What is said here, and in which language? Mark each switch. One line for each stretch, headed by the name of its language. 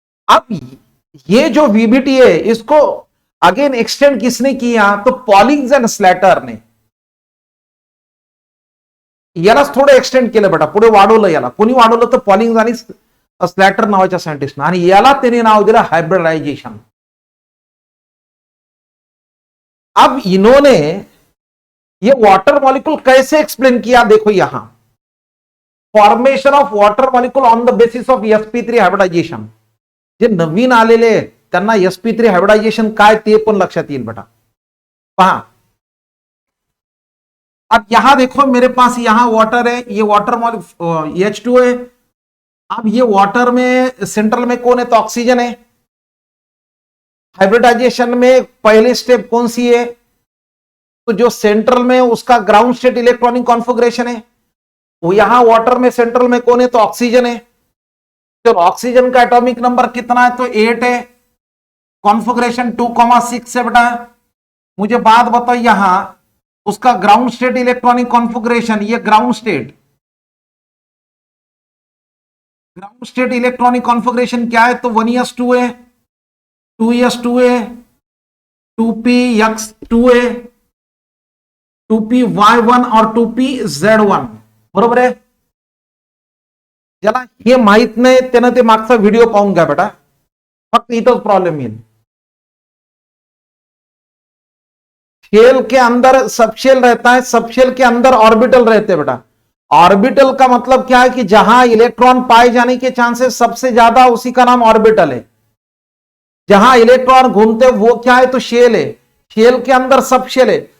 Hindi: अब ये जो वीबीटी है इसको अगेन एक्सटेंड किसने किया, तो पॉलिंग्स एंड स्लॅटर ने
Marathi: यालाच थोडं एक्सटेंड केलं बेटा, पुढे वाढवलं याला। कोणी वाढवलं तर पॉलिंग्स आणि स्लॅटर नावाच्या सायंटिस्टने, आणि याला त्याने नाव दिलं हायब्रिडायजेशन।
Hindi: अब इन्होंने ये वाटर मॉलिक्यूल कैसे एक्सप्लेन किया, देखो यहां,
English: Formation of water molecule on the basis of sp3 hybridization.
Marathi: जे नवीन आलेले त्यांना sp3 हायब्रिडायजेशन काय ते पण लक्षात येईल बेटा।
Hindi: पहा, अब यहां देखो मेरे पास यहां वाटर है, ये वाटर मॉलिक्यूल H2 है। अब ये वाटर में सेंट्रल में कौन है, तो ऑक्सीजन है। हाइब्रिडाइजेशन में पहली स्टेप कौन सी है, तो जो सेंट्रल में उसका ग्राउंड स्टेट इलेक्ट्रॉनिक कॉन्फ़िगरेशन है, वो यहां वाटर में सेंट्रल में कौन है, तो ऑक्सीजन है। तो ऑक्सीजन का एटॉमिक नंबर कितना है, तो 8 है, कॉन्फ़िगरेशन 2,6 है बेटा। मुझे बात बताओ, यहां उसका ग्राउंड स्टेट इलेक्ट्रॉनिक कॉन्फ़िगरेशन, ये ग्राउंड स्टेट इलेक्ट्रॉनिक कॉन्फ़िगरेशन क्या है, तो 1s2 है, 2s2 है, 2px2 है, 2py1 और 2pz1,
Marathi: बरोबर आहे। ज्याला हे माहित नाही त्यानं ते मागचा व्हिडिओ पाहून घ्या बेटा, फक्त इथंच प्रॉब्लेम येईल।
Hindi: शेल के अंदर सबशेल रहता है, सबशेल के अंदर ऑर्बिटल रहते हैं बेटा। ऑर्बिटल का मतलब क्या है कि जहां इलेक्ट्रॉन पाए जाने के चांसेस सबसे ज्यादा, उसी का नाम ऑर्बिटल है। जहां इलेक्ट्रॉन घूमते वो क्या है, तो शेल है। शेल के अंदर सबशेल है।